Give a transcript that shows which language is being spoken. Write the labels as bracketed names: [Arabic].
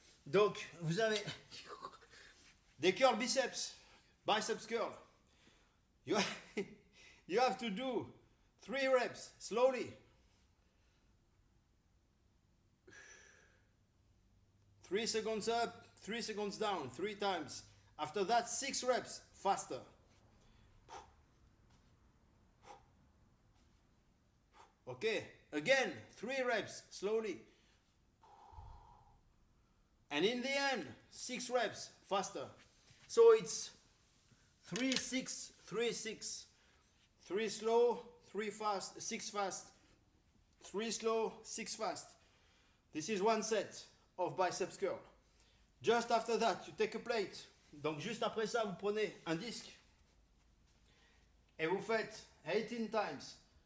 [French] Donc, vous avez des curl biceps, biceps curl. [English] You have to do 3 reps slowly. 3 seconds up, 3 seconds down, 3 times. After that, 6 reps faster. Okay, again, 3 reps slowly. And in the end, 6 reps faster. So it's 3, 6, 3, 6. 3 slow, 3 fast, 6 fast. 3 slow, 6 fast. This is one set of biceps curl. Just after that, you take a plate. [French] Donc juste après ça, vous prenez un disque et vous faites [English] 18 times.